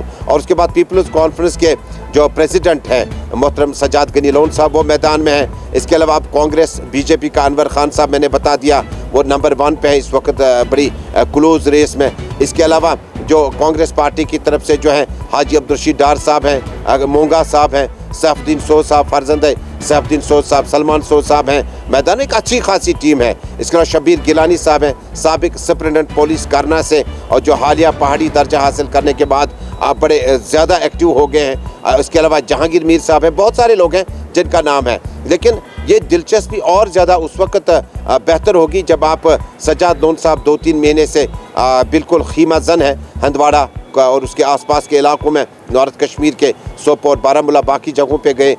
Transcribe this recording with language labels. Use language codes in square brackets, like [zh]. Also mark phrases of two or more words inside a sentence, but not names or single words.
[hi] और उसके बाद पीपल्स कॉन्फ्रेंस के जो प्रेसिडेंट हैं मोहतरम सजाद गनी लोन साहब वो मैदान में हैं। इसके अलावा आप कांग्रेस बीजेपी का अनवर खान साहब मैंने बता दिया वो नंबर 1 पे है इस वक्त बड़ी [en] क्लोज रेस [hi] में। इसके अलावा जो कांग्रेस पार्टी की तरफ से जो है हाजी अब्दुल डार साहब हैं, मोंगा साहब हैं, सैफुद्दीन सोद साहब, फर्जंद सैफुद्दीन सोद साहब, सलमान सोद साहब हैं। मैदान एक अच्छी खासी टीम है। इसके अलावा शबीर गिलानी साहब हैं, साबिक [en] सुपरिटेंडेंट पुलिस [hi] करना से और जो हालिया पहाड़ी दर्जा हासिल करने के बाद आप बड़े ज़्यादा एक्टिव हो गए हैं। इसके अलावा जहांगीर मीर साहब हैं, बहुत सारे लोग हैं जिनका नाम है। लेकिन ये दिलचस्पी और ज़्यादा उस वक्त बेहतर होगी जब आप सजाद लोन साहब 2-3 महीने से बिल्कुल खीमा जन है हंदवाड़ा और उसके आसपास के इलाकों में, नॉर्थ कश्मीर के सोपोर, बारामूला, बाकी जगहों पे गए।